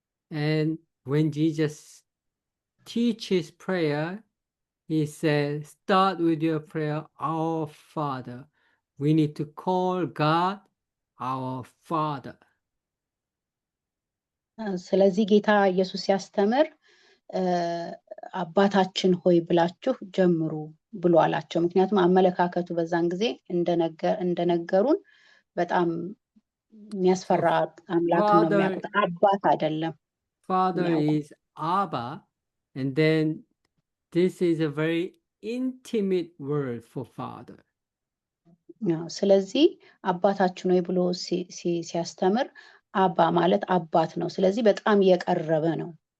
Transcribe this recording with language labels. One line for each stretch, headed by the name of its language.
English: And when Jesus teaches prayer, he says, start with your prayer, our Father. We need to call God our Father.
Amharic: ስለዚህ ጌታ ኢየሱስ ሲያስተምር አባታችን ሆይ ብላችሁ ጀምሩ ብሎ አላቸው። ምክንያቱም አመለካከቱ በዛን ጊዜ እንደነገሩን በጣም የሚያስፈራ አምላክ ነው የሚያውቁት፣ አባት አይደለም።
English: Father is Abba, and then this is a very intimate word for father.
Amharic: ስለዚህ አባታችን ሆይ ብሎ ሲያስተምር አባ ማለት አባት ነው። ስለዚህ በጣም የቀረበ ነው።